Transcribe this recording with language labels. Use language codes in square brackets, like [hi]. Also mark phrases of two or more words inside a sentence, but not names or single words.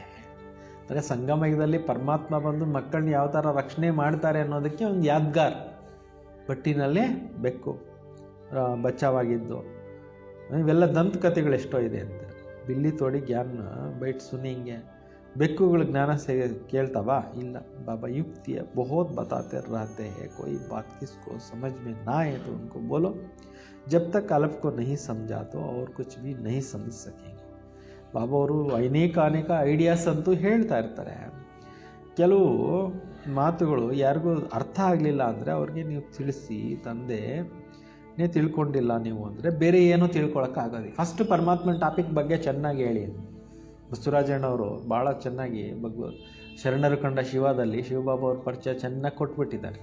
[kn] ಅಂದರೆ ಸಂಗಮಯುಗದಲ್ಲಿ ಪರಮಾತ್ಮ ಬಂದು ಮಕ್ಕಳನ್ನ ಯಾವ ಥರ ರಕ್ಷಣೆ ಮಾಡ್ತಾರೆ ಅನ್ನೋದಕ್ಕೆ ಒಂದು ಯಾದ್ಗಾರ್. ಬಟ್ಟಿನಲ್ಲಿ ಬೆಕ್ಕು. ಬಚಾವಾಗಿದ್ದು, ಇವೆಲ್ಲ ದಂತಕಥೆಗಳು ಎಷ್ಟೋ ಇದೆ ಅಂತ. [hi] बिल्ली थोड़ी ज्ञान बैठ सुनेंगी, [kn] ಬೆಕ್ಕುಗಳು ಜ್ಞಾನ ಕೇಳ್ತಾವ? ಇಲ್ಲ. [hi] ಬಾಬಾ युक्ति है बहुत बताते रहते हैं, कोई बात किसको समझ में ना आए तो उनको बोलो, जब तक अल्फ को नहीं समझा तो और कुछ भी नहीं समझ सकेंगे. [kn] ಬಾಬಾ ಅವರು ಅನೇಕ ಐಡಿಯಾಸ್ ಅಂತೂ ಹೇಳ್ತಾ ಇರ್ತಾರೆ. ಕೆಲವು ಮಾತುಗಳು ಯಾರಿಗೂ ಅರ್ಥ ಆಗಲಿಲ್ಲ ಅಂದರೆ ಅವ್ರಿಗೆ ನೀವು ತಿಳಿಸಿ, ತಂದೆನೇ ತಿಳ್ಕೊಂಡಿಲ್ಲ ನೀವು ಅಂದರೆ ಬೇರೆ ಏನೂ ತಿಳ್ಕೊಳಕ್ಕಾಗೋದು. ಫಸ್ಟ್ ಪರಮಾತ್ಮನ ಟಾಪಿಕ್ ಬಗ್ಗೆ ಚೆನ್ನಾಗಿ ಹೇಳಿ. ಬಸವರಾಜಣ್ಣವರು ಭಾಳ ಚೆನ್ನಾಗಿ ಶರಣರು ಕಂಡ ಶಿವದಲ್ಲಿ ಶಿವಬಾಬಾ ಅವ್ರ ಪರಿಚಯ ಚೆನ್ನಾಗಿ ಕೊಟ್ಬಿಟ್ಟಿದ್ದಾರೆ.